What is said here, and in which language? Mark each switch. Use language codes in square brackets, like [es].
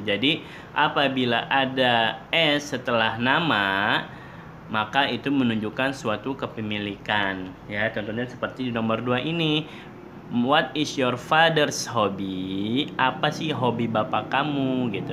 [id] Jadi apabila ada S setelah nama, maka itu menunjukkan suatu kepemilikan. Ya, contohnya seperti di nomor 2 ini. [en] What is your father's hobby? [id] Apa sih hobi bapak kamu gitu.